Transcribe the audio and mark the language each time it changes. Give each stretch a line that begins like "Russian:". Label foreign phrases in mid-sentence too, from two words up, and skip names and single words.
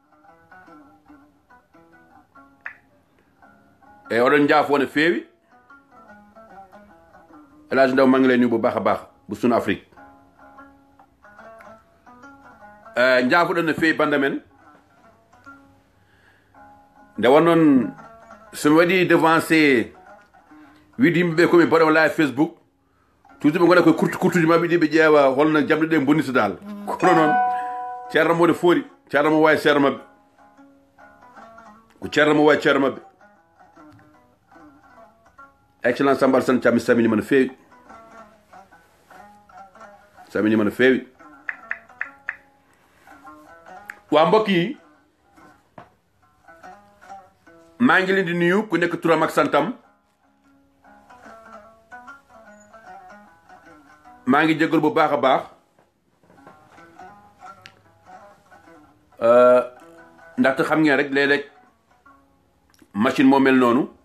Fula: e oɗon jaafo no feewi
Wolof: Elhadji Ndaw mangi lay nuyu bu baax a baax bu Sunu Afrique
Fula: jaafoɗon no feewi banda men nde wonnoon somi waɗi devancé wiide yimɓeɓe komi mbaɗo live Facebook toujours ɓe gona koye kurtuji mabɓe ɗi ɓe ƴeewa holno jamɗe ɗe bonnita dal kono noon ceerno mo ne foori ceerno mo wawi ceerno mabɓe ko ceerno mo wawi ceerno mabɓe excellence Samba Alassane Thiam mi saminima no feewi saminima no feewi
Wolof: wa mbokk yi maa ngi leen di nuyu ku nekk turam ak santam maa ngi jégalu bu baax a baax ndaxte xam ngeen rek léeg-léeg machine moo mel noonu